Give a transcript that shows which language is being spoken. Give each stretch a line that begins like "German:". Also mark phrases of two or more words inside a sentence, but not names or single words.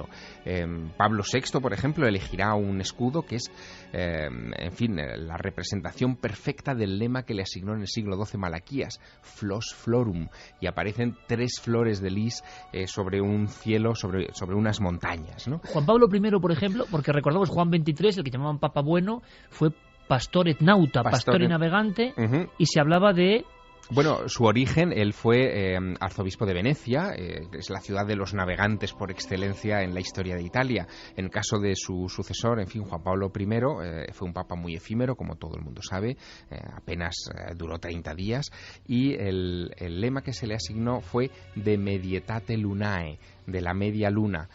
Spanish: Pablo VI, por ejemplo, elegirá un escudo que es, en fin, la representación perfecta del lema que le asignó en el siglo XII Malaquías,
Latin: Flos Florum,
Spanish: y aparecen 3 flores de lis sobre un cielo, sobre unas montañas, ¿no? Juan Pablo I, por ejemplo, porque recordamos Juan XXIII, el que llamaban Papa Bueno, fue
Latin: pastor et nauta,
Spanish: pastor y navegante, y se hablaba de... Bueno, su origen, él fue arzobispo de Venecia, es la ciudad de los navegantes por excelencia en la historia de Italia. En el caso de su sucesor, en fin, Juan Pablo I, fue un papa muy efímero, como todo el mundo sabe, apenas duró 30 días, y el lema que se le asignó fue
Latin: de Medietate Lunae,
Spanish: de la media luna.